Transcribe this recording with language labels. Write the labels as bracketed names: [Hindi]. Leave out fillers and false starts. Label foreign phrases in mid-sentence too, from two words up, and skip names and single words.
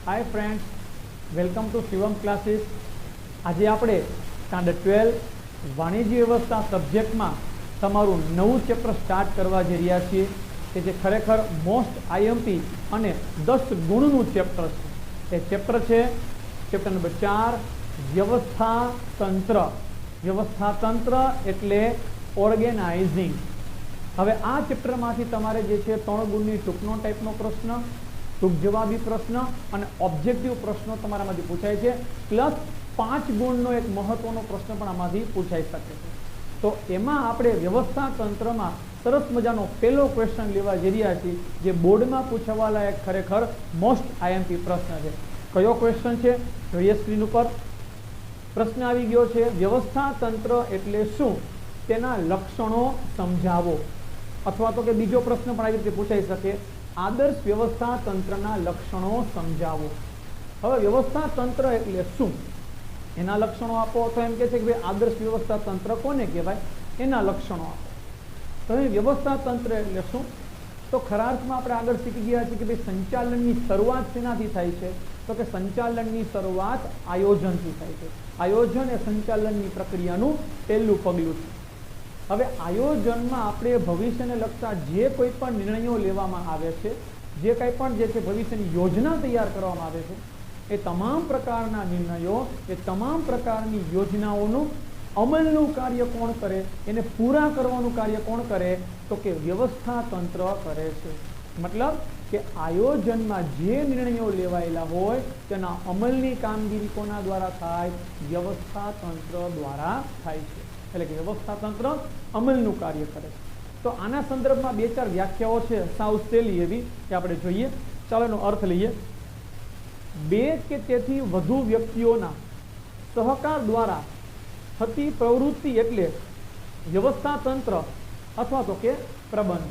[English] Friends, welcome to Shivam Classes. [Gujarati] આજ આપણે સ્ટાન્ડર્ડ 12 વાણિજ્ય વ્યવસ્થા સબ્જેક્ટ માં તમારું નવું ચેપ્ટર સ્ટાર્ટ કરવા જઈ રહ્યા છીએ કે જે ખરેખર [English] most IMP [Gujarati] અને 10 ગુણનું ચેપ્ટર છે। એ ચેપ્ટર છે ચેપ્ટર નંબર 4 વ્યવસ્થા તંત્ર। વ્યવસ્થા તંત્ર એટલે ઑર્ગેનાઇઝિંગ। હવે આ ચેપ્ટર માંથી તમારે જે છે 3 ગુણની ટૂંકનો ટાઇપનો પ્રશ્ન, ટૂંક જવાબી પ્રશ્ન અને ઑબ્જેક્ટિવ પ્રશ્નો તમારામાંથી પૂછાય છે, પ્લસ 5 ગુણનો એક મહત્વનો પ્રશ્ન પણ આમાંથી પૂછાઈ શકે છે। તો એમાં આપણે વ્યવસ્થા તંત્રમાં સરસ મજાનો પહેલો ક્વેશ્ચન લેવા જઈ રહ્યા છીએ જે બોર્ડમાં પૂછવા લાયક ખરેખર [English] most IMP [Gujarati] પ્રશ્ન છે। કયો ક્વેશ્ચન છે જોઈએ સ્ક્રીન ઉપર। પ્રશ્ન આવી ગયો છે, વ્યવસ્થા તંત્ર એટલે શું, તેના લક્ષણો સમજાવો। અથવા તો કે બીજો પ્રશ્ન પણ આ રીતે પૂછાઈ શકે, આદર્શ વ્યવસ્થા તંત્રના લક્ષણો સમજાવો। હવે વ્યવસ્થા તંત્ર એટલે શું એના લક્ષણો આપો। તો એમ કહે છે કે ભાઈ આદર્શ વ્યવસ્થા તંત્ર કોને કહેવાય, એના લક્ષણો આપો। તો વ્યવસ્થા તંત્ર એટલે શું, તો ખરા અર્થમાં આપણે આગળ શીખી ગયા છે કે ભાઈ સંચાલનની શરૂઆત શેનાથી થાય છે, તો કે સંચાલનની શરૂઆત આયોજનથી થાય છે। આયોજન એ સંચાલનની પ્રક્રિયાનું પહેલું પગલું છે। હવે આયોજનમાં આપણે ભવિષ્યને લગતા જે કોઈ પણ નિર્ણયો લેવામાં આવે છે, જે કાંઈ પણ જે છે ભવિષ્યની યોજના તૈયાર કરવામાં આવે છે, એ તમામ પ્રકારના નિર્ણયો, એ તમામ પ્રકારની યોજનાઓનું અમલનું કાર્ય કોણ કરે, એને પૂરા કરવાનું કાર્ય કોણ કરે, તો કે વ્યવસ્થા તંત્ર કરે છે। મતલબ કે આયોજનમાં જે નિર્ણયો લેવાયેલા હોય તેના અમલની કામગીરી કોના દ્વારા થાય, વ્યવસ્થા તંત્ર દ્વારા થાય છે। એટલે કે વ્યવસ્થા તંત્ર અમલનું કાર્ય કરે છે। તો આના સંદર્ભમાં 2-4 વ્યાખ્યાઓ છે સાવ સહેલી એવી કે આપણે જોઈએ। ચાલો એનો અર્થ લઈએ। 2 કે તેથી વધુ વ્યક્તિઓના સહકાર દ્વારા થતી પ્રવૃત્તિ એટલે વ્યવસ્થા તંત્ર અથવા તો કે પ્રબંધ।